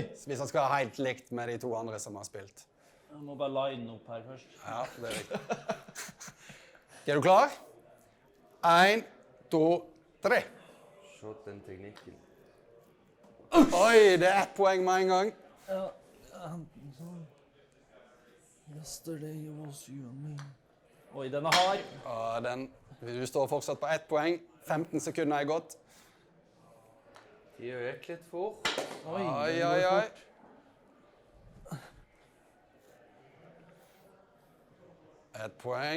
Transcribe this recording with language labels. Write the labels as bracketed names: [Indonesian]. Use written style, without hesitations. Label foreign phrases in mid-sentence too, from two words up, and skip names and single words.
[Norwegian] Hvis han skal ha helt likt med de 2 andre som har spilt. Jeg må bare line opp her først. Ja, det er riktig. Er du klar? 1, 2, 3. Se den teknikken. Oi, det er 1 poeng med en gang. Ja, sånn. [English] Yesterday was you and me. [Norwegian] Oi, den er hard. Ja, du står fortsatt på 1 poeng. 15 sekunder er gått. Tida gikk litt fort. Oi. 1 poeng.